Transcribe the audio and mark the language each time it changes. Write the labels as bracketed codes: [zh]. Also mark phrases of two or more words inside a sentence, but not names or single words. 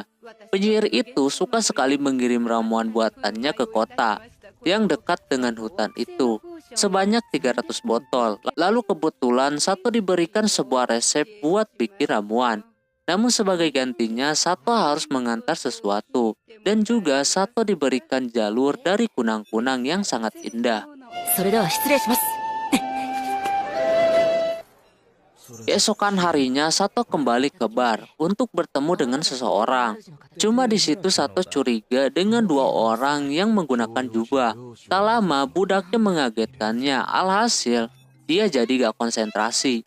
[id] Penyihir itu suka sekali mengirim ramuan buatannya ke kota yang dekat dengan hutan itu, sebanyak 300 botol. Lalu kebetulan Sato diberikan sebuah resep buat bikin ramuan. Namun sebagai gantinya Sato harus mengantar sesuatu, dan juga Sato diberikan jalur dari kunang-kunang yang sangat indah. [ja] それでは失礼します。 [id] Keesokan harinya Sato kembali ke bar untuk bertemu dengan seseorang. Cuma di situ Sato curiga dengan dua orang yang menggunakan jubah. Tak lama budaknya mengagetkannya. Alhasil dia jadi gak konsentrasi.